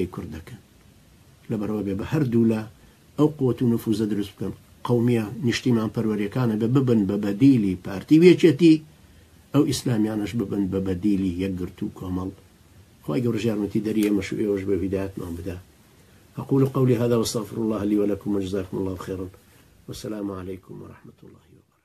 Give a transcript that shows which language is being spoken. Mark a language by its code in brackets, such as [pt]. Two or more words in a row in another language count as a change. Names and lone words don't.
[ckb] کوردەکەن لەبەرەوە بێ بە هەردوو لە ئەو قووەت و نفوزە دروست بکەن قەومیە نیشتیمان پەروەریەکانە ببن بە بەدیلی پارتی وێچێتی ئەو ئیسلامیانش ببن بە بەدیلی یەکگرت و کۆمەڵ خوای گەورە یارمەتی دەری ئێمەش و ئێوەش بە هیدایەتمان بدا [ar] أقول قولي هذا واستغفر الله لي ولكم وجزاكم الله خيرا والسلام عليكم ورحمة الله